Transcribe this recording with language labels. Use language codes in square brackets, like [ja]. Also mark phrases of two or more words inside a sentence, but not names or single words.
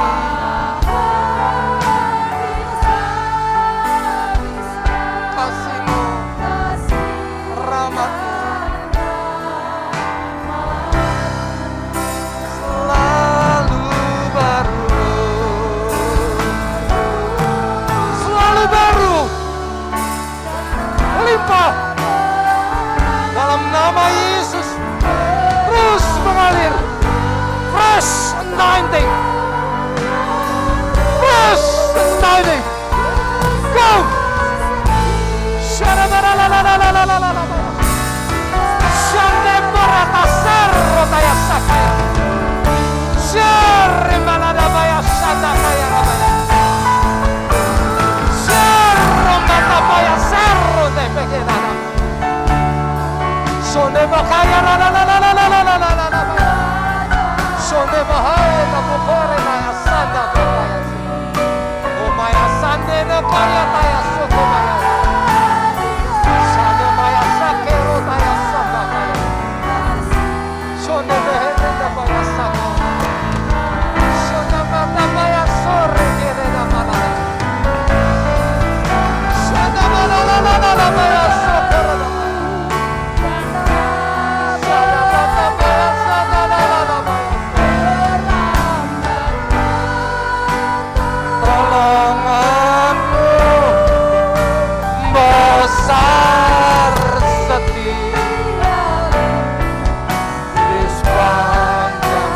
[id] Kasih-Mu, rahmat-Mu selalu baru, limpah dalam nama Yesus. [en] anointing. Fresh anointing. Go. Shande barata serro taya sakaya. Shere malada baya shanda kaya rabaya. Sherro mata baya serro te pegedana. Shonde bakaya la la la la la la la la la la. Shonde bahaya na bukore maya sanda baya. O maya sande na kaya taya soko maya. Shande maya sakero taya sanda kaya. Shonde behende na baya saka. Shonde mata baya sore kere na malala. Shonde malala la la la baya sokoro na. [id] Besar setia di sepanjang.